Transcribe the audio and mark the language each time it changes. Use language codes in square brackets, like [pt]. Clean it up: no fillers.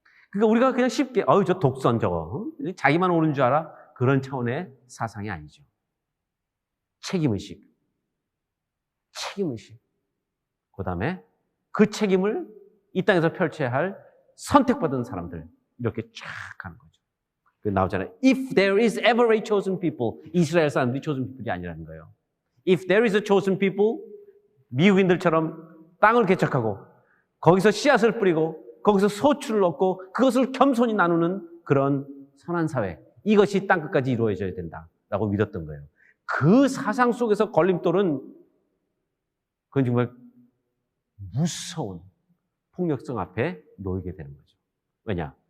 [ko] 그러니까 우리가 그냥 쉽게 저 독선 저거 자기만 옳은 줄 알아? 그런 차원의 사상이 아니죠. 책임의식. 그 다음에 그 책임을 이 땅에서 펼쳐야 할 선택받은 사람들 이렇게 쫙 가는 거죠. 나오잖아요. [en] If there is ever a chosen people, [ko] 이스라엘 사람들이 chosen people이 아니라는 거예요. [en] If there is a chosen people, [ko] 미국인들처럼 땅을 개척하고 거기서 씨앗을 뿌리고 거기서 소출을 얻고 그것을 겸손히 나누는 그런 선한 사회, 이것이 땅끝까지 이루어져야 된다라고 믿었던 거예요. 그 사상 속에서 걸림돌은 그건 정말 무서운 폭력성 앞에 놓이게 되는 거죠. 왜냐?